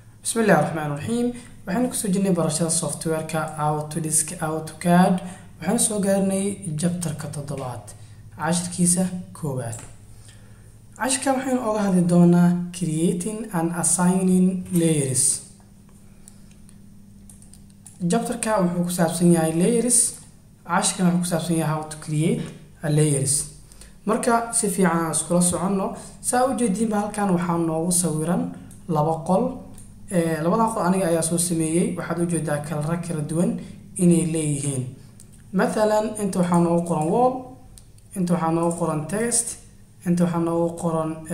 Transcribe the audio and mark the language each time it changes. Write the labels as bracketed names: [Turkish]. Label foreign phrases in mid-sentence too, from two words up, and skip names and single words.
[Arabic] بسم الله الرحمن الرحيم. [Somali] waxaan ku soo jirnay barashada software-ka Autodesk AutoCAD. waxaan soo gaarnay chapter-ka 7 cashirkiisa koowaad. cashirka waxaan uga hadli doonaa [English] creating and assigning layers. [Somali] chapter-ka wuxuu ku saabsan yahay layers. cashirkan wuxuu ku saabsan yahay [English] how to create a layers. [Somali] marka si fiican aan iskula soconno saa u jeedinba halkan waxaa noogu sawiran laba qol labada qol aniga ayaa soo sameeyay waxaad u jeedaa kala duwan inay leeyihiin مثلا inta waxaa noogu qoran wall inta waxaa noogu qoran text inta waxaa noogu qoran